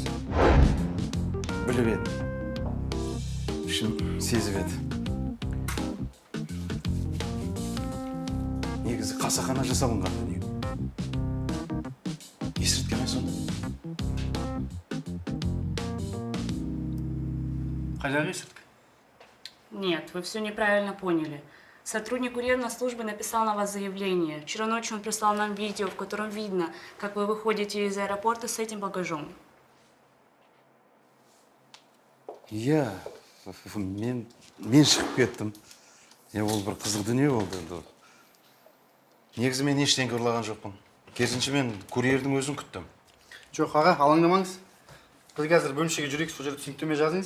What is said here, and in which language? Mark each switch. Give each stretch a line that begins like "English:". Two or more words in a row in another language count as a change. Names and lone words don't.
Kazakh: Біліп еді. Ішім сезіп еді. Негізі қасақана жасалынған дүние. Есірткі ме сонда? Қайдағы есірткі?
Russian: Нет, вы все неправильно поняли. Сотрудник курьерной службы написал на вас заявление. Вчера ночью он прислал нам видео, в котором видно, как вы выходите из аэропорта с этим багажом.
Kazakh: Иә, мен шығып кеттім. Ол бір қызық дүние болды. Негізі мен ештеңе ұрлаған жоқпын. Керісінше мен курьердің өзін күттім. Жоқ, аға, алаңдамаңыз. Біз қазір бөлімшеге жүрейік, сол жерде түсініктеме жазыңыз.